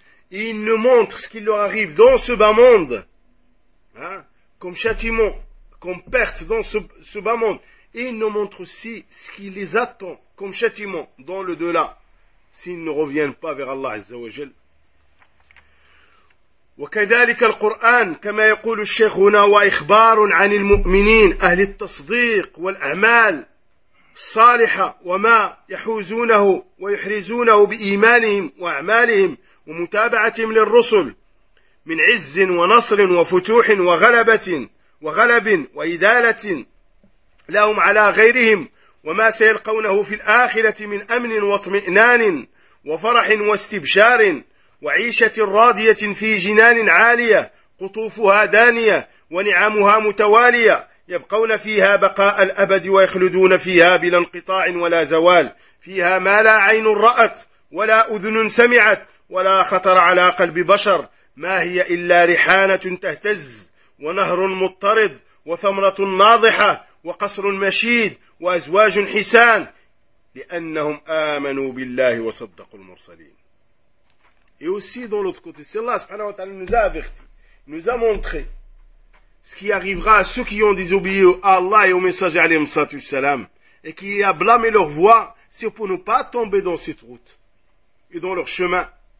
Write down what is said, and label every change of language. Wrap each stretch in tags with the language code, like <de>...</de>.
<fr>Et il nous montre ce qui leur arrive dans ce bas monde, comme châtiment, comme perte dans ce bas monde. Et il nous montre aussi ce qui les attend comme châtiment dans le delà, s'ils ne reviennent pas vers Allah Azza wa Jal.</fr> <ar>وكذلك القرآن كما يقول الشيخ هنا وإخبار عن المؤمنين أهل التصديق والأعمال الصالحة وما يحوزونه ويحرزونه بإيمانهم وأعمالهم ومتابعتهم للرسل من عز ونصر وفتوح وغلبة وإدالة لهم على غيرهم وما سيلقونه في الآخرة من أمن واطمئنان وفرح واستبشار وعيشة راضية في جنان عالية قطوفها دانية ونعمها متوالية يبقون فيها بقاء الأبد ويخلدون فيها بلا انقطاع ولا زوال فيها ما لا عين رأت ولا أذن سمعت ولا خطر على قلب بشر ما هي إلا ريحانة تهتز ونهر مضطرب وثمرة ناضحة وقصر مشيد وأزواج حسان لأنهم آمنوا بالله وصدقوا المرسلين.</ar> <fr>Et aussi dans l'autre côté, c'est Allah subhanahu wa ta'ala nous a averti, nous a montré ce qui arrivera à ceux qui ont désobéi à Allah et au messager alayhi salatu wassalam et qui a blâmé leur voie, c'est pour ne pas tomber dans cette route et dans leur chemin.</fr>